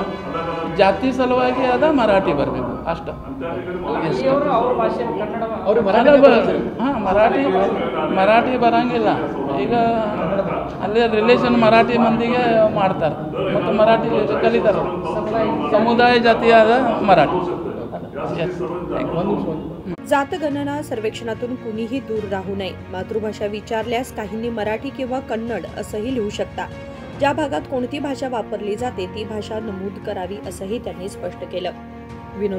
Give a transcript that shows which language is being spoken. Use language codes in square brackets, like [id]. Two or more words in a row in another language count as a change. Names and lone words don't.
[kn] ಜಾತಿ ಸಲುವಾಗಿ ಮರಾಠಿ ಬರಬೇಕು ಅಷ್ಟು. ಮರಾಠಿ ಬರಂಗಿಲ್ಲ. ಈಗ ಅಲ್ಲೇ ರಿಲೇಷನ್ ಮರಾಠಿ ಮಂದಿಗೆ ಮಾಡ್ತಾರೆ, ಮತ್ತು ಮರಾಠಿ ಕಲಿತಾರೆ. ಸಮುದಾಯ ಜಾತಿಯಾದ मराठी. [mr] जातगणना सर्वेक्षणातून कुणीही दूर राहू नये. मातृभाषा विचारल्यास काहींनी मराठी किंवा कन्नड असंही लिहू शकता. ज्या भागात कोणती भाषा वापरली जाते ती भाषा नमूद करावी असंही त्यांनी स्पष्ट केलं.